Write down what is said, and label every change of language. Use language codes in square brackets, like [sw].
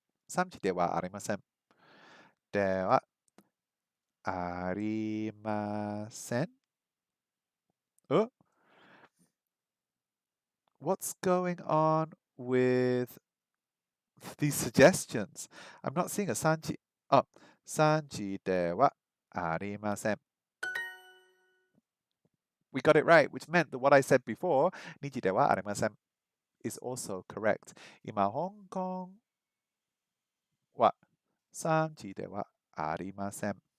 [ja] 3時ではありません。ではありません。 [en] Oh, what's going on with these suggestions? I'm not seeing a 3時. [ja] Oh, 3時ではありません. [en] We got it right, which meant that what I said before, [ja] 2時ではありません, [en] is also correct. [ja] 今、香港は3時ではありません。